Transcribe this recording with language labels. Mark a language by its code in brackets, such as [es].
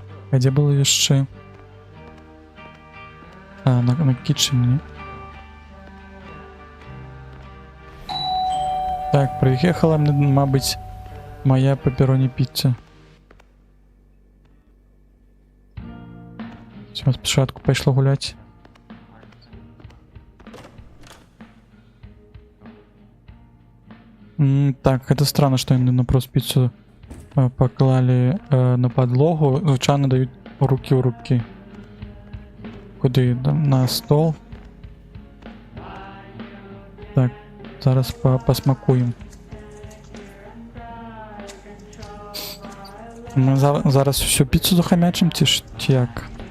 [ru] А где было еще? На китчене. Так, приехала, [uk] мабуть, [ru] моя пепперони пицца. Все, [uk] спочатку [ru] пошла гулять. Так, это странно, что они на просто пиццу [uk] поклали [ru] на подлогу. [uk] Звичайно дають руки в руки. Куди? На стол. Так, зараз посмакуємо. Ми зараз всю піцу захомячим, чи як?